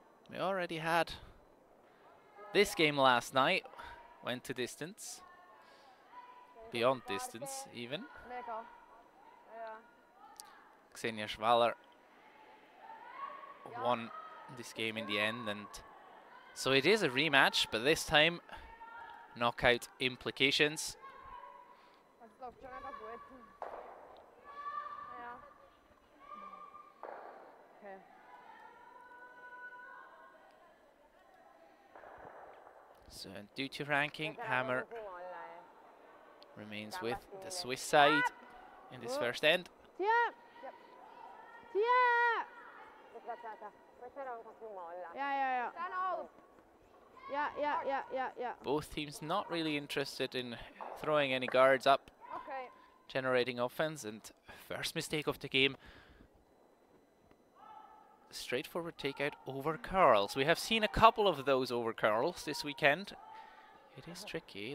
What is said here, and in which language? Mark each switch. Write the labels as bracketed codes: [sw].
[en] We already had this game last night, went to distance, beyond distance even. [de] Mega. Ja. [en] Schwaller won this game in the end, and so it is a rematch, but this time knockout implications. [de] Das läuft schon mega gut. Ja. Okay. [en] So due to ranking, [it] Questa [en] Hammer [it] così molla, [en] remains with the Swiss side in this first end. Yeah. Yep. Yeah! [it] Aspetta, questa era un po' più molla. [en] Yeah. Yeah. Both teams not really interested in throwing any guards up, Okay. generating offense, and first mistake of the game. Straightforward takeout over curls. We have seen a couple of those over curls this weekend. It is tricky.